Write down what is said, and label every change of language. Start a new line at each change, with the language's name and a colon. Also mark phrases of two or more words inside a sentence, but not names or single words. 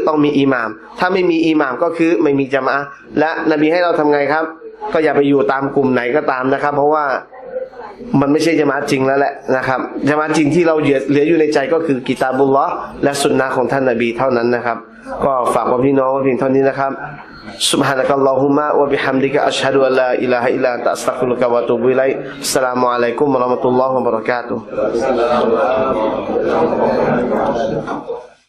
Thai: ต้องมีอิหม่ามถ้าไม่มีอิหม่ามก็คือไม่มีญะมาอะห์และนบีให้เราทำไงครับก็อย่าไปอยู่ตามกลุ่มไหนก็ตามนะครับเพราะว่ามันไม่ใช่ญะมาอะห์จริงแล้วแหละนะครับญะมาอะห์จริงที่เราเหลืออยู่ในใจก็คือกิตาบุลลอฮ์และซุนนะห์ของท่านนบีเท่านั้นนะครับก็ฝากกับพี่น้องเพียงเท่านี้นะครับ
Arabic: سبحانك اللهم وبحمدك أشهد أن لا إله إلا أنت أستغفرك وأتوب إليك السلام عليكم ورحمة الله وبركاته